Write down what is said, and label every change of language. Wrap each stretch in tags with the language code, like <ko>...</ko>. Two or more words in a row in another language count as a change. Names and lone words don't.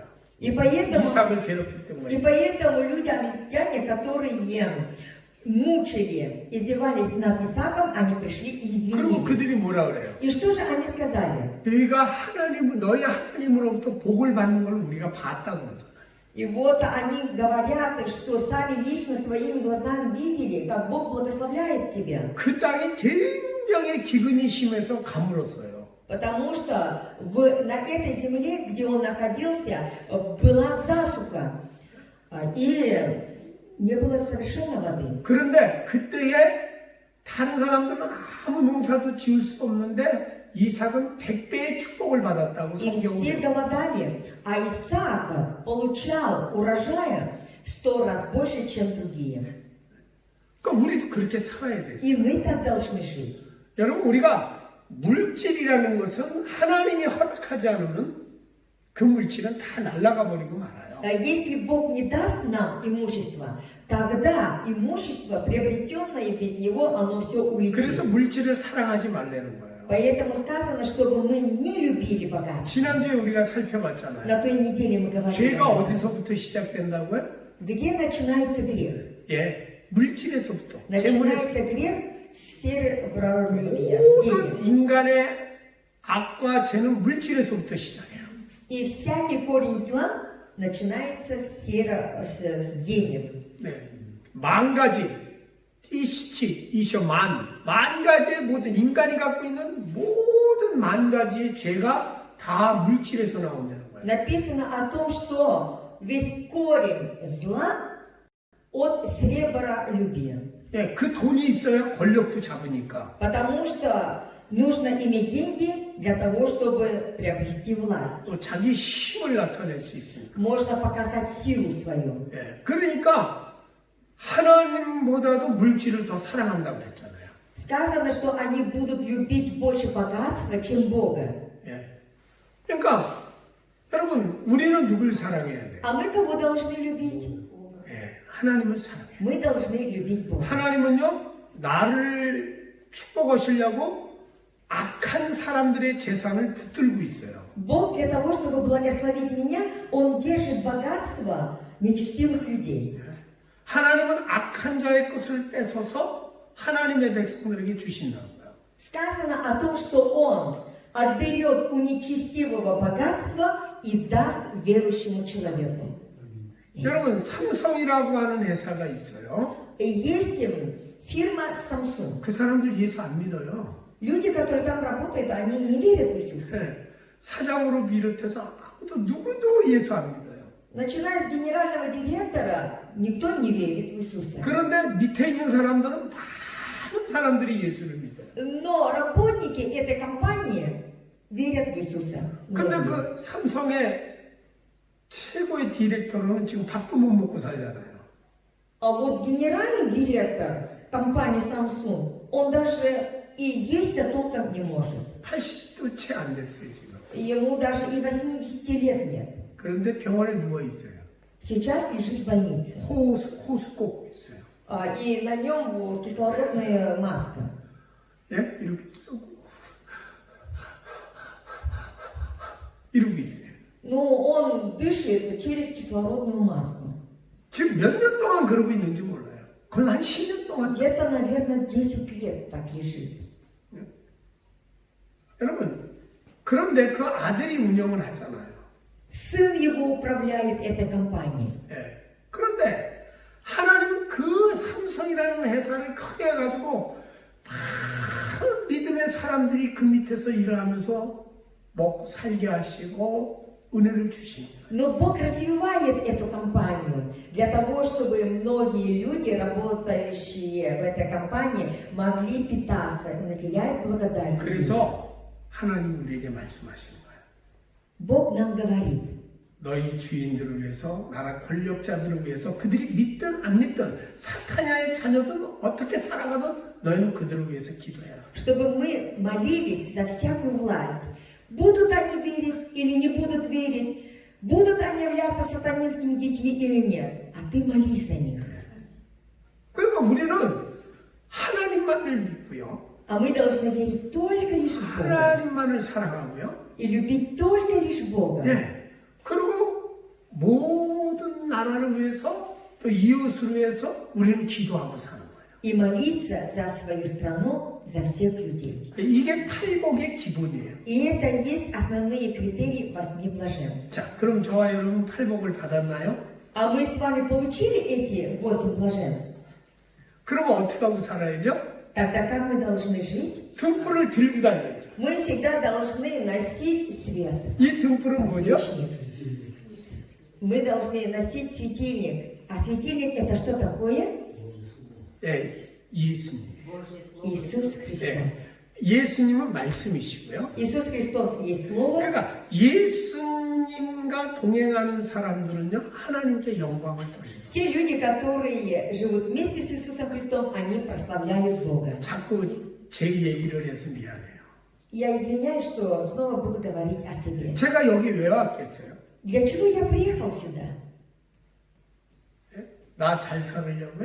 <ru>И поэтому,</ru> <ko>이삭을 괴롭혔던</ko> <ru>и</ru> <ko>거예요.</ko> <ru>поэтому люди, амельтяне, которые мучили, издевались над Исааком, они пришли и</ru> <ko>그리고</ko> <ru>извинились.</ru> <ko>그들이 뭐라 그래요?</ko> <ru>И что же они сказали?</ru> <ko>너희 하나님으로부터 복을 받는 걸 우리가 봤다고 그러잖아요.</ko> <ru>И вот они говорят, что сами лично своими глазами видели, как Бог благословляет тебя. 그 땅이 굉장히 기근이 심해서 가물었어요. Потому что на этой земле, где он находился, была засуха. И не было совершенно воды.</ru> <ko>그런데 그때에 다른 사람들은 아무 농사도 지을 수 없는데 이삭은 100배의 축복을 받았다고</ko> <ru>И все</ru> <ko>성경은.</ko> <ru>голодали, а Исаак получал урожая в 100 раз больше, чем другие.</ru> <ko>그러니까 우리도 그렇게 살아야 돼.</ko> <ru>И мы так должны жить.</ru> <ko>여러분 우리가 물질이라는 것은 하나님이 허락하지 않으면 그 물질은 다 날아가 버리고 말아요.</ko> <ru>Если Бог не даст нам имущество, тогда имущество, приобретенное без Него, оно все</ru> <ko>그래서</ko> <ru>улетит.</ru> <ko>물질을 사랑하지 말라는 거예요.</ko> <ru>Поэтому сказано, чтобы мы не любили богатство.</ru> <ko>지난주에 우리가 살펴봤잖아요.</ko> <ru>На той неделе мы говорили,</ru> <ko>죄가</ko> <ru>об этом.</ru> <ko>어디서부터 시작된다고요?</ko> <ru>Где начинается грех?</ru> <ko>예, 물질에서부터. 재물에서.</ko> <ru>Начинается грех с серебролюбия, с денег.</ru> <ko>모든 인간의 악과 죄는 물질에서부터 시작해요.</ko> <ru>И всякий корень зла начинается с денег.</ru> <ko>네, 만 가지, 띠시치, 이셔 만 가지의 모든 인간이 갖고 있는 모든 만 가지의 죄가 다 물질에서 나온다는 거예요.</ko> <ru>Написано о том, что весь корень зла от сребролюбия.</ru> <ko>예, 그 돈이 있어야 권력도 잡으니까.</ko> <ru>Потому что нужно иметь деньги для того, чтобы приобрести власть.</ru> <ko>또 자기 힘을 나타낼 수 있으니까.</ko> <ru>Можно показать силу свою.</ru> <ko>예, 그러니까 하나님보다도 물질을 더 사랑한다고 그랬잖아요.</ko> <ru>Сказано, что они будут любить больше богатства, чем Бога.</ru> <ko>예, 그러니까 여러분 우리는 누굴 사랑해야 돼요?</ko> <ru>А мы кого должны любить?</ru> <ko>예, 하나님을 사랑해요.</ko> <ru>Мы должны любить Бога.</ru> <ko>하나님은요 나를 축복하시려고 악한 사람들의 재산을 붙들고 있어요.</ko> <ru>Бог для того, чтобы благословить меня, Он держит богатство нечестивых людей.</ru> <ko>하나님은 악한 자의 것을 뺏어서 하나님의 백성들에게 주신다고요.</ko> <ru>Сказано о том, что Он отберет у нечестивого богатства и даст верующему человеку.</ru> <ko>여러분 삼성이라고 하는 회사가 있어요.</ko> <ru>Есть фирма Samsung.</ru> <ko>그 사람들 예수 안 믿어요.</ko> <ru>Люди, которые там работают, они не верят в Иисуса.</ru> <ko>네, 사장으로 비롯해서 아무도 누구도 예수 안 믿어요.</ko> <ru>Начиная с генерального директора, никто не верит в Иисуса.</ru> <ko>그런데 밑에 있는 사람들은 많은 사람들이 예수를 믿어요.</ko> <ru>Но работники этой компании верят в Иисуса.</ru> <ko>근데 그 삼성의 최고의 디렉터로는 지금 밥도 못 먹고 살잖아요.</ko> <ru>А вот генеральный директор компании Samsung, он даже и есть-то толком не может.</ru> <ko>80도 채 안 됐어요 지금.</ko> <ru>Ему даже и 80 лет нет.</ru> <ko>그런데 병원에 누워 있어요.</ko> <ru>Сейчас лежит в больнице.</ru> <ko>호수 꽂고 있어요.</ko> <ru>И на нем вот кислородная маска.</ru> <ko>예? 이렇게 쏘고 이러고 있어요.</ko> <ru>Но он дышит через кислородную маску.</ru> <ko>지금 몇 년 동안 그러고 있는지 몰라요. 그건 한 10년 동안.</ko> <ru>Где-то, наверное, 10 лет так лежит.</ru> <ko>여러분, 그런데 그 아들이 운영을 하잖아요.</ko> <ru>Сын его управляет этой компанией.</ru> <ko>예. 그런데 하나님은 그 삼성이라는 회사를 크게 해가지고 많은 믿음의 사람들이 그 밑에서 일을 하면서 먹고 살게 하시고 은혜를 주십니다.</ko> <ru>Но Бог развивает эту компанию для того, чтобы многие люди, работающие в этой компании, могли питаться и наделяет благодатью.</ru> <ko>그래서 하나님 우리에게 말씀하시는 거예요.</ko> <ru>Бог нам говорит,</ru> <ko>너희 주인들을 위해서, 나라 권력자들을 위해서, 그들이 믿든 안 믿든 사탄야의 자녀든 어떻게 살아가든 너희는 그들을 위해서 기도해라.</ko> <ru>чтобы мы молились за всякую власть. Будут они верить или не будут верить, будут они являться сатанинскими детьми или нет. А ты молись за них.</ru> <ko>그러니까 우리는 하나님만을 믿고요.</ko> <ru>А мы должны верить только лишь в Бога.</ru> <ko>하나님만을 사랑하고요.</ko> <ru>И любить только лишь Бога.</ru> <ko>네. 그리고 모든 나라를 위해서 또 이웃을 위해서 우리는 기도하고 사는 거예요.</ko> <ru>И молиться за свою страну, за всех людей.</ru> <ko>이게 팔복의 기본이에요.</ko> <ru>И это и есть основные критерии 8 блаженств.</ru> <ko>자, 그럼 저와 여러분 팔복을 받았나요?</ko> <ru>А мы с вами получили эти 8 блаженств?</ru> <ko>그러면 어떻게 하고 살아야죠?</ko> <ru>Тогда как мы должны жить?</ru> <ko>등불을 들고 다녀야죠.</ko> <ru>Мы всегда должны носить свет.</ru> <ko>이 등불은 뭐죠?</ko> <ru>Подсвечник. Мы должны носить светильник. А светильник это что такое?</ru> <ko>예, 예수님.</ko> <ru>Иисус</ru> <ko>예,</ko> <ru>Христос.</ru> <ko>예수님은 말씀이시고요.</ko> <ru>Иисус Христос есть Слово.</ru> <ko>그러니까 예수님과 동행하는 사람들은요, 하나님께 영광을 돌립니다.</ko> <ru>Те люди, которые живут вместе с Иисусом Христом, они прославляют Бога.</ru> <ko>자꾸 제 얘기를 해서 미안해요.</ko> <ru>Я извиняюсь, что снова буду говорить о себе.</ru> <ko>제가 여기 왜 왔겠어요?</ko> <ru>Для чего я приехал сюда?</ru> <ko>나 잘 살으려고요?</ko>